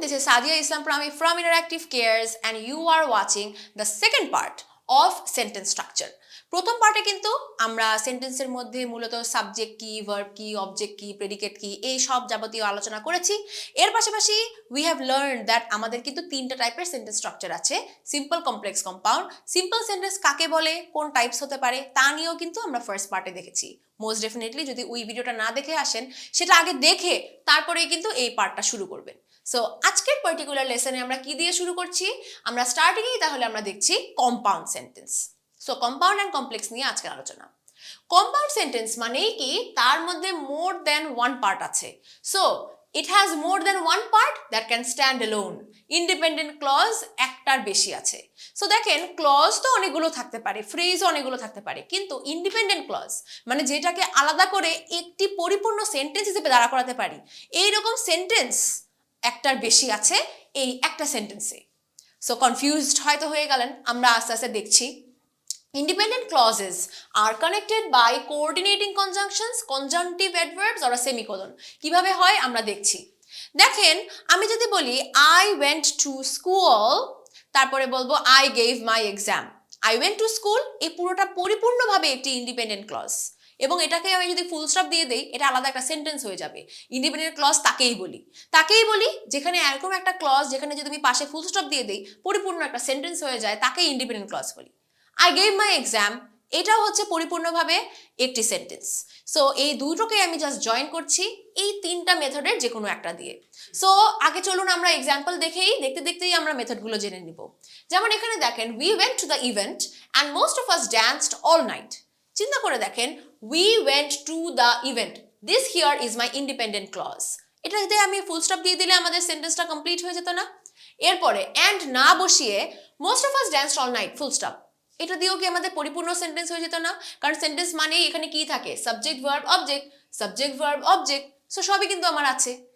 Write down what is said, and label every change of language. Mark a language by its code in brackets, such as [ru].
[en] This is Sadia Islam Prami from Interactive Cares and you are watching the second part of sentence structure. [bn] প্রথম পার্টে কিন্তু আমরা সেন্টেন্সের মধ্যে মূলত সাবজেক্ট কি, ভার্ব কি, অবজেক্ট কি, প্রেডিকেট কি এই সব যাবতীয় আলোচনা করেছি। এর পাশাপাশি [en] we have learned that [bn] আমাদের কিন্তু তিনটা টাইপের সেন্টেন্স স্ট্রাকচার আছে, simple, complex, compound. Simple sentence কাকে বলে, কোন টাইপস হতে পারে তা নিয়েও কিন্তু আমরা ফার্স্ট পার্টে দেখেছি। মোস্ট ডেফিনেটলি যদি ওই ভিডিওটা না দেখে আসেন সেটা আগে দেখে তারপরেই কিন্তু এই পার্টটা শুরু করবেন। সো আজকের পার্টিকুলার লেসনে আমরা কি দিয়ে শুরু করছি, আমরা স্টার্টিংয়েই তাহলে আমরা দেখছি compound sentence. So compound and complex নিয়ে আজকের আলোচনা। কম্পাউন্ড সেন্টেন্স মানেই কি তার মধ্যে মোর দ্যান ওয়ান পার্ট আছে। [en] So it has more than one part that can stand alone. [bn] Independent clause একটার বেশি আছে। সো দেখেন ক্লজ তো অনেকগুলো থাকতে পারে, ফ্রেজও অনেকগুলো থাকতে পারে, কিন্তু ইন্ডিপেন্ডেন্ট ক্লজ মানে যেটাকে আলাদা করে একটি পরিপূর্ণ সেন্টেন্স হিসেবে দাঁড়া করাতে পারি, এইরকম সেন্টেন্স একটার বেশি আছে এই একটা সেন্টেন্সে। সো কনফিউজড হয়তো হয়ে গেলেন, আমরা আস্তে আস্তে দেখছি। [en] Independent clauses are connected by coordinating conjunctions, conjunctive adverbs or a semicolon. [bn] কিভাবে হয় আমরা দেখছি। দেখেন আমি যদি বলি [en] I went to school, [bn] তারপরে বলবো [en] I gave my exam. I went to school [bn] এই পুরোটা পরিপূর্ণভাবে একটি ইন্ডিপেন্ডেন্ট ক্লজ, এবং এটাকে আমি যদি ফুল স্টপ দিয়ে দেই এটা আলাদা একটা সেন্টেন্স হয়ে যাবে। ইন্ডিপেন্ডেন্ট ক্লজ তাকেই বলি যেখানে এরকম একটা ক্লজ যেখানে যদি আমি পাশে ফুল স্টপ দিয়ে দেই পরিপূর্ণ একটা সেন্টেন্স হয়ে যায়, তাকেই ইন্ডিপেন্ডেন্ট ক্লজ বলি। [en] I gave my exam [bn] এটাও হচ্ছে পরিপূর্ণভাবে একটি সেন্টেন্স। সো এই দুটোকে আমি জাস্ট জয়েন করছি এই তিনটা মেথডের যে কোনো একটা দিয়ে। সো আগে চলুন আমরা এক্সাম্পল দেখতে দেখতেই আমরা মেথডগুলো জেনে নিব। যেমন এখানে দেখেন [en] we went to the event and most of us danced all night. [bn] চিন্তা করে দেখেন [en] we went to the event, this here is my independent clause. [bn] এটাতে আমি ফুল স্টপ দিয়ে দিলে আমাদের সেন্টেন্সটা কমপ্লিট হয়ে যেত না? এরপরে and না বসিয়ে [en] most of us danced all night [bn] full stop, এটা দিয়েও কি আমাদের পরিপূর্ণ সেন্টেন্স হয়ে যেত না? কারণ সেন্টেন্স মানে এখানে কি থাকে, subject verb object, subject verb object, so সবই কিন্তু আমার আছে।